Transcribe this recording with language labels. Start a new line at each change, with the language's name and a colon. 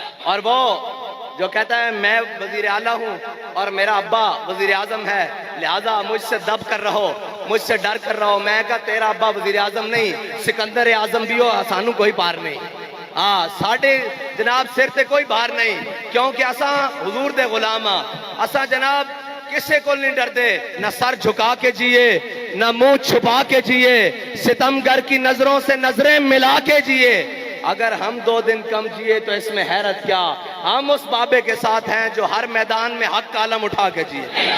Urdu: اور وہ جو کہتا ہے میں وزیر اعلیٰ ہوں اور میرا ابا وزیر اعظم ہے لہٰذا مجھ سے دب کر رہو, مجھ سے ڈر کر رہو. میں کہا تیرا ابا وزیر اعظم نہیں, سکندر اعظم بھی ہو,
Punjabi: سانو کوئی پار نہیں. ساڑھے جناب سر تے کوئی بار نہیں, کیونکہ اساں حضور دے غلام ہاں. اساں جناب کسے کو نہیں ڈر دے,
Urdu: نہ سر جھکا کے جیے
Punjabi: نہ منہ چھپا کے جیے, ستمگر کی نظروں سے نظریں ملا کے جیے.
Urdu: اگر ہم 2 دن کم جیے تو اس میں حیرت کیا, ہم اس بابے کے ساتھ ہیں جو ہر میدان میں حق کا علم اٹھا کے جیے.